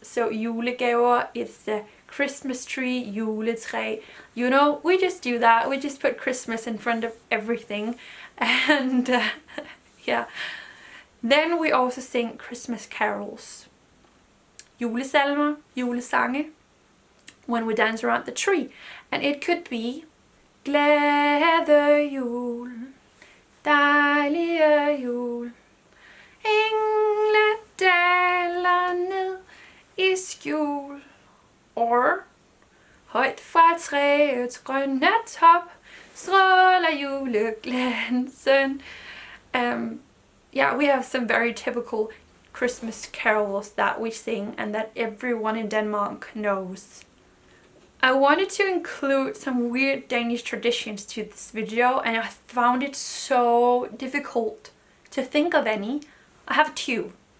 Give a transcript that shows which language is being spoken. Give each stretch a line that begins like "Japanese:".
English: So julegaver, it's the Christmas tree, juletræ. You know, we just do that. We just put Christmas in front of everything. And yeah. Then we also sing Christmas carols. Julesalmer, julesange, when we dance around the tree. And it could be
Danish: Glæde jul, dejlige jul, engle daler ned i skjul,
English: or
Danish: højt fra træets grønne top stråler juleglansen.
English: Yeah, we have some very typical Christmas carols that we sing and that everyone in Denmark knows. I wanted to include some weird Danish traditions to this video, and I found it so difficult to think of any. I have two.